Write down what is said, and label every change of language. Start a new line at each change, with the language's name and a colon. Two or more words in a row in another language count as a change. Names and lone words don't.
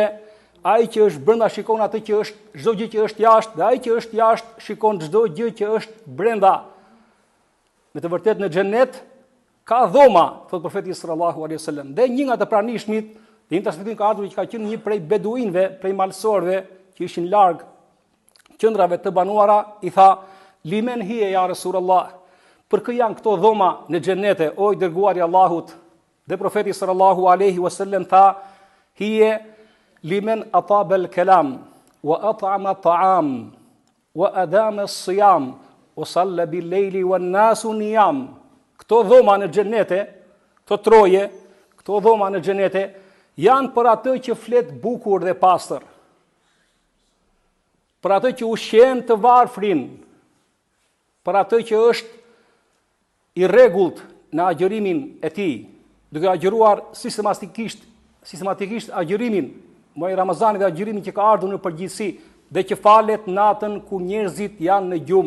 Albanian: Ai që është brenda shikon atë që është çdo gjë që është jashtë, dhe ai që është jashtë shikon çdo gjë që është brenda. Me të vërtetë në xhenet ka dhoma, thot profeti
Arabic: صلى الله عليه وسلم.
Albanian: Dhe një nga të pranishmit, dhe një transmetim ka ardhur që ka qenë një prej beduinëve, prej malsorëve që ishin larg qendrave të banuara, i tha:
Arabic: لمن هي يا رسول الله,
Albanian: për kë janë këto dhoma në xhenete, o i dërguari i Allahut? Dhe profeti
Arabic: صلى الله عليه وسلم
Albanian: tha:
Arabic: هي لمن أطاب الكلام وأطعم الطعام وأدام الصيام وصلى بالليل والناس نيام.
Albanian: Këto dhoma në xhenete, këto troje, këto dhoma në xhenete janë për atë që flet bukur dhe pastër, për atë që ushqen të varfrin, për atë që është i rregullt në agjërimin e tij, duke agjëruar sistematikisht agjërimin, muaj Ramazani dhe agjërimin që ka ardhur në përgjithësi, dhe që falet natën ku njerëzit janë në gjumë.